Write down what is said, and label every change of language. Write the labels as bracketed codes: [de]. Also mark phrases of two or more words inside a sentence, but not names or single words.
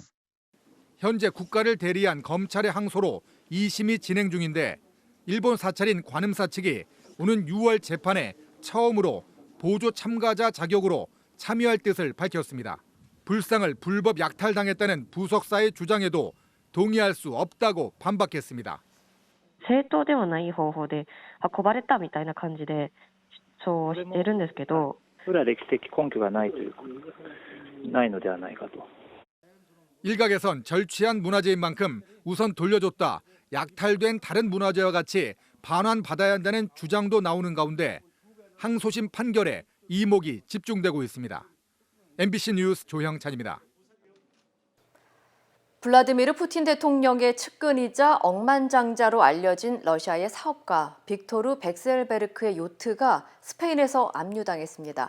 [ko] 현재 국가를 대리한 검찰의 항소로 2심이 진행 중인데 일본 사찰인 관음사 측이 오는 6월 재판에 처음으로 보조 참가자 자격으로 참여할 뜻을 밝혔습니다. 불상을 불법 약탈당했다는 부석사의 주장에도 동의할 수 없다고 반박했습니다. [ja] 正当ではない方法で運ばれたみたいな感じで主張しているんですけど、それは歴史的根拠がないというないのではないかと。 [ko] 일각에선 절취한 문화재인 만큼 우선 돌려줬다, 약탈된 다른 문화재와 같이 반환받아야 한다는 주장도 나오는 가운데 항소심 판결에 이목이 집중되고 있습니다. MBC 뉴스 조형찬입니다. 블라디미르 푸틴 대통령의 측근이자 억만장자로 알려진 러시아의 사업가 빅토르 백셀베르크의 요트가 스페인에서 압류당했습니다.